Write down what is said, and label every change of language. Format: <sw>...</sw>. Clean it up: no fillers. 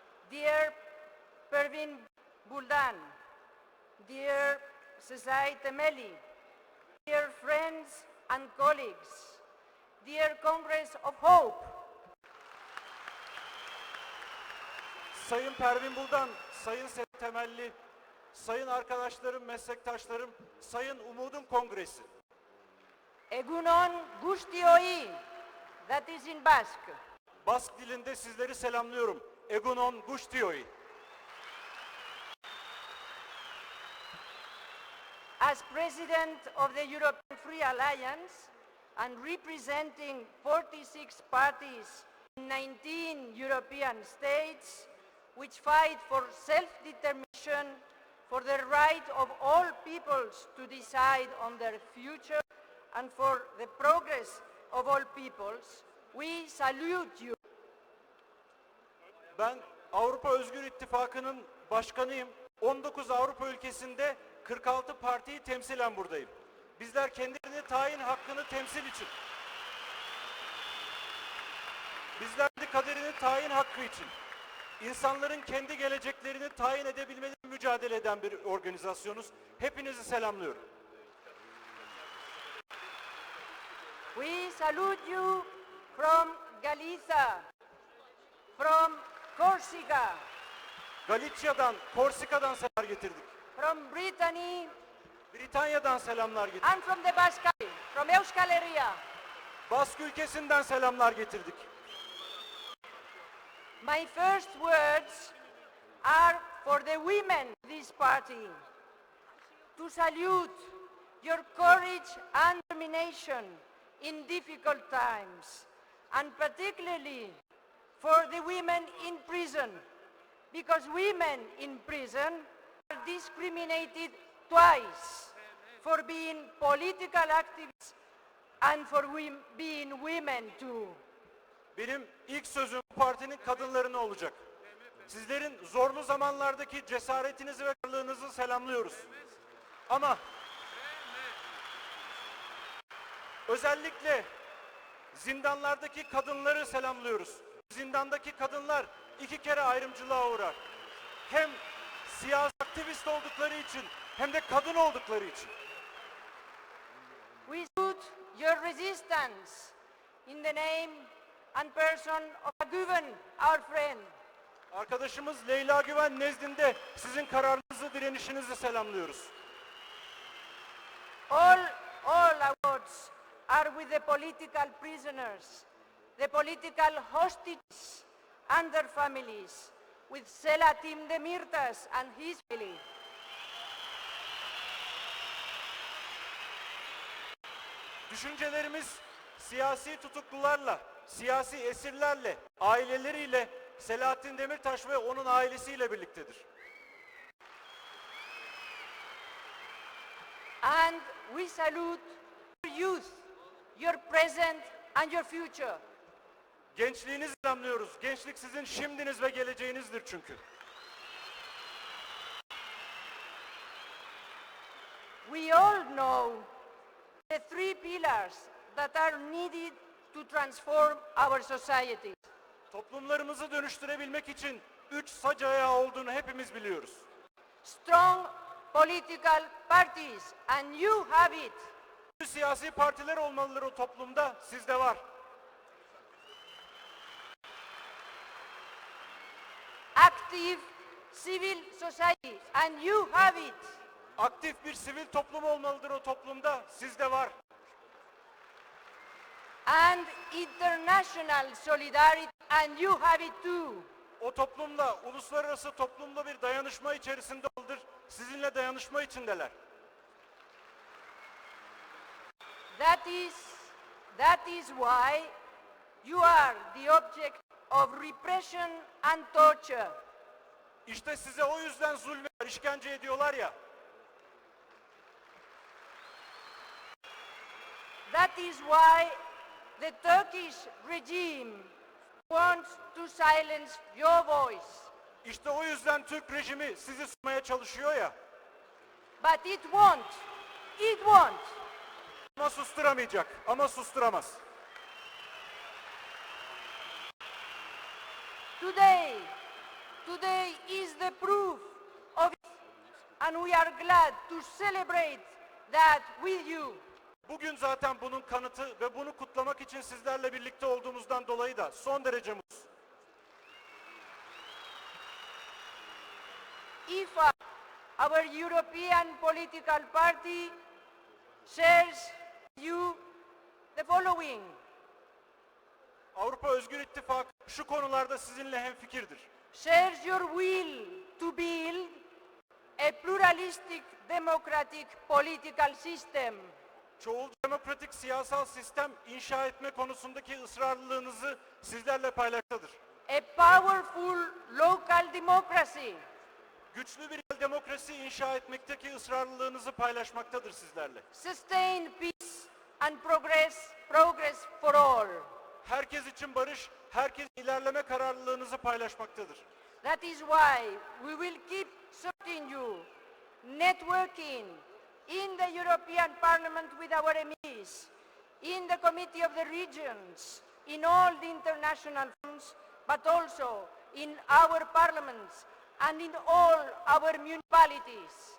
<en>Dear Pervin Buldan, dear Sezai Temeli, dear friends and colleagues, dear Congress of Hope,</en> <tr>Sayın Pervin Buldan, Sayın Sezai Temelli, sayın arkadaşlarım, meslektaşlarım, Sayın Umudun Kongresi.</tr> <eu>Egunon Gustioi,</eu> <en>that is in Basque.</en> <tr>Bask dilinde sizleri selamlıyorum.</tr> <eu>Egunon Gustioi.</eu> <en>As President of the European Free Alliance and representing 46 parties in 19 European states which fight for self-determination, for the right of all peoples to decide on their future and for the progress of all peoples, we salute you.</en> <tr>Ben Avrupa Özgür İttifakı'nın başkanıyım. 19 Avrupa ülkesinde 46 partiyi temsilen buradayım. Bizler kendilerini tayin hakkını temsil için, bizler de kaderini tayin hakkı için, insanların kendi geleceklerini tayin edebilmeleri mücadele eden bir organizasyonuz. Hepinizi selamlıyorum.</tr> <en>We salute you from Galicia, from Corsica,</en> <tr>Galicia'dan, Korsika'dan selamlar getirdik.</tr> <en>from Brittany,</en> <tr>Britanya'dan selamlar getirdik.</tr> <en>and from the Basque, from Euskal Herria.</en> <tr>Bask ülkesinden selamlar getirdik.</tr> <en>My first words are for the women of this party, to salute your courage and determination in difficult times, and particularly for the women in prison, because women in prison are discriminated twice for being political activists and for being women too.</en> <tr>Benim ilk sözüm partinin kadınlarına olacak. Sizlerin zorlu zamanlardaki cesaretinizi ve kararlılığınızı selamlıyoruz. Ama özellikle zindanlardaki kadınları selamlıyoruz. Zindandaki kadınlar iki kere ayrımcılığa uğrar. Hem siyasi aktivist oldukları için hem de kadın oldukları için.</tr> <en>We salute your resistance in the name and person of Güven, our friend.</en> <tr>Arkadaşımız Leyla Güven nezdinde sizin kararınızı, direnişinizi selamlıyoruz.</tr> <en>All awards are with the political prisoners, the political hostages and their families, with Selahattin Demirtas and his family.</en> <tr>Düşüncelerimiz siyasi tutuklularla, siyasi esirlerle, aileleriyle, Selahattin Demirtaş ve onun ailesiyle birliktedir.</tr> <en>And we salute youth your present and your future.</en> <tr>Gençliğinizi selamlıyoruz. Gençlik sizin şimdiniz ve geleceğinizdir çünkü.</tr> <en>We all know the three pillars that are needed to transform our society.</en> <tr>Toplumlarımızı dönüştürebilmek için 3 sac ayağı olduğunu hepimiz biliyoruz.</tr> <en>Strong political parties, and you have it.</en> <tr>Siyasi partiler olmalıdır o toplumda, sizde var.</tr> <en>Active civil society, and you have it.</en> <tr>Aktif bir sivil toplum olmalıdır o toplumda, sizde var.</tr> <en>And international solidarity, and you have it too.</en> <tr>O toplumda, uluslararası toplumda bir dayanışma içerisinde oldur, sizinle dayanışma içindeler.</tr> <en>That is why you are the object of repression and torture.</en> <tr>İşte size o yüzden zulmediyorlar, işkence ediyorlar ya.</tr> <en>That is why the Turkish regime wants to silence your voice.</en> <tr>İşte o yüzden Türk rejimi sizi susmaya çalışıyor ya.</tr> <en>But it won't. It won't.</en> <tr>Ama susturamayacak, ama susturamaz.</tr> <en>Today is the proof of it, and we are glad to celebrate that with you.</en> <tr>Bugün zaten bunun kanıtı ve bunu kutlamak için sizlerle birlikte olduğumuzdan dolayı da son derece mutluyuz.</tr> <en>IFA, our European political party, shares you the following.</en> <tr>Avrupa Özgür İttifakı şu konularda sizinle hemfikirdir.</tr> <en>Shares your will to build a pluralistic democratic political system.</en> <tr>Çoğul demokratik siyasal sistem inşa etme konusundaki ısrarlılığınızı sizlerle paylaşmaktadır.</tr> <en>A powerful local democracy.</en> <tr>Güçlü bir demokrasi inşa etmekteki ısrarlılığınızı paylaşmaktadır sizlerle.</tr> <en>Sustain peace and progress for all.</en> <tr>Herkes için barış, herkes ilerleme kararlılığınızı paylaşmaktadır.</tr> <en>That is why we will keep supporting you, networking in the European Parliament with our MEPs, in the Committee of the Regions, in all the international forums, but also in our parliaments and in all our municipalities.</en>